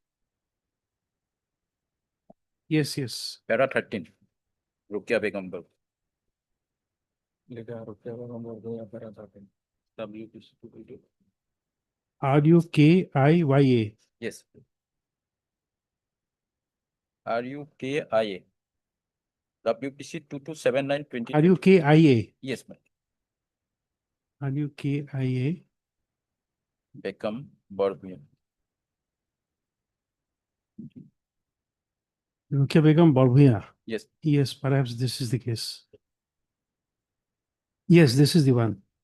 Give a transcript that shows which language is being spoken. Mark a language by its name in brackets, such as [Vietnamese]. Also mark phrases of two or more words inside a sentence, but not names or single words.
[English] Yes, yes. Para 13. Rukia Begum Bolko. RUKIYA. Yes. RUKIA. WPC 227920. RUKIA. Yes, ma'am. RUKIA. Beckham Borbian. Rukia Begum Balbhia. Yes. Yes, perhaps this is the case. Yes, this is the one.